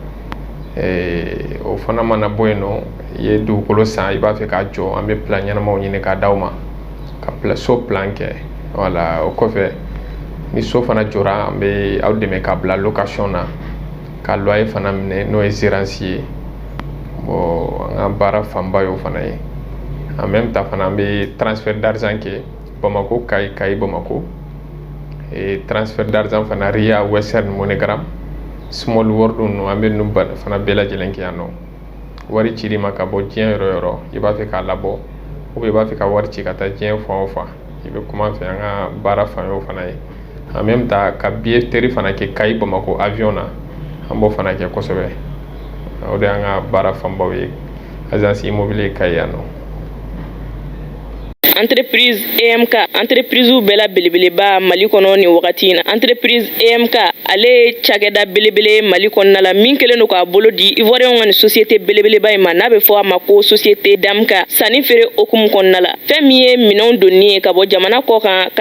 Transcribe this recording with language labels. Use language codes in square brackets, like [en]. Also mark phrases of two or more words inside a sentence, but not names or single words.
[bm] o fana mana bɔ yen nɔ i ye dugukolo san i b'a fɛ k'a jɔ an bɛ plan ɲɛnamaw ɲini k'a d'aw ma ka so plan kɛ wala o kɔfɛ ni so fana jɔra an bɛ aw dɛmɛ k'a bila location na ka loyer fana minɛ n'o ye gérance ye bon an ka baara fanba y'o fana ye [fr] en même temps [bm] fana an bɛ [fr] transfert d'argent [bm] kɛ Bamako Kayi Bamako [fr] et transfert d'argent [bm] fana RIA Western MoneyGram small world ninnu an bɛ ninnu fana bɛɛ lajɛlen kɛ yan nɔ wari cir'i ma ka bɔ diɲɛ yɔrɔ yɔrɔ i b'a fɛ k'a labɔ [fr] ou bien [bm] i b'a fɛ ka wari ci ka taa diɲɛ fan o fan i bɛ kuma an fɛ an ka baara fan y'o fana ye [fr] en même temps [bm] ka billetterie fana kɛ Kayi Bamako avion na an b'o fana kɛ kosɛbɛ o de y'an ka baara fanbaw ye [fr] agence immobilier [bm] Kayi yan nɔ. Entreprise EMK entreprise bɛɛ la belebeleba Mali kɔnɔ ni wagati in na entreprise EMK ale ye cakɛda belebele Mali kɔnɔna la min kɛlen don k'a bolo di Ivoirien ka ni société belebeleba in ma n'a bɛ fɔ a ma ko société Damka sanni feere okumu kɔnɔna la fɛn min ye minɛnw donni ye ka bɔ jamana kɔ kan ka